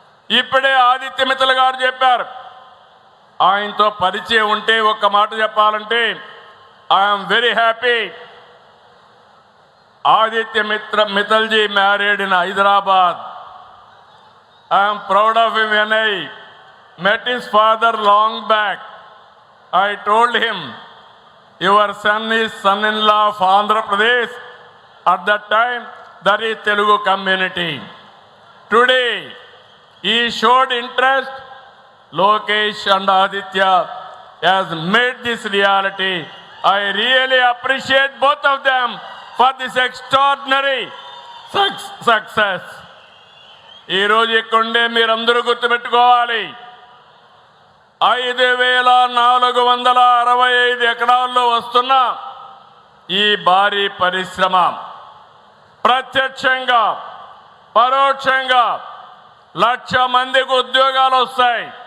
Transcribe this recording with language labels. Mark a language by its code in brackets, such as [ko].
[te] ఇప్పుడే ఆదిత్య మిత్తల్ గారు చెప్పారు. ఆయనతో పరిచయం ఉంటే ఒక్క మాట చెప్పాలంటే [en] I'm very happy. Aditya Mittal ji married in Hyderabad. I'm proud of him. When I met his father long back, I told him, your son is son-in-law of Andhra Pradesh. At that time, that is Telugu community. Today, he showed interest. Lokesh and Aditya has made this reality. I really appreciate both of them for this extraordinary success. [te] ఈ రోజు ఇక్కడే మీరందరూ గుర్తుపెట్టుకోవాలి, 5,465 ఎకరాల్లో వస్తున్న ఈ భారీ పరిశ్రమ ప్రత్యక్షంగా పరోక్షంగా 1,00,000 మందికి ఉద్యోగాలు వస్తాయి.